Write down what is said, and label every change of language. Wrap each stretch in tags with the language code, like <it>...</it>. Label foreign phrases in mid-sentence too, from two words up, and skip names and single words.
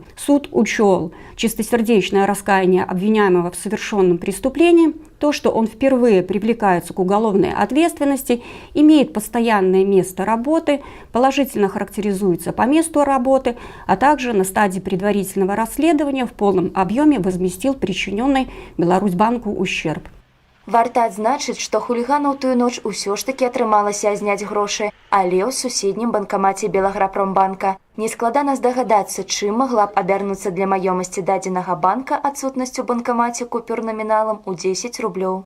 <ru>Суд учел чистосердечное раскаяние обвиняемого в совершенном преступлении, то, что он впервые привлекается к уголовной ответственности, имеет постоянное место работы, положительно характеризуется по месту работы, а также на стадии предварительного расследования в полном объеме возместил причиненный Беларусьбанку ущерб.</ru> <be>Варта адзначыць, што хулігана ў тую ноч усё ж такі атрымалася зняць грошы, але ў суседнім банкамаце Белаграпромбанка. Нескладана здагадацца, чым магла б абярнуцца для маёмасці дадзенага банка адсутнасць у банкамаце купюр наміналам у 10 рублёў.</be>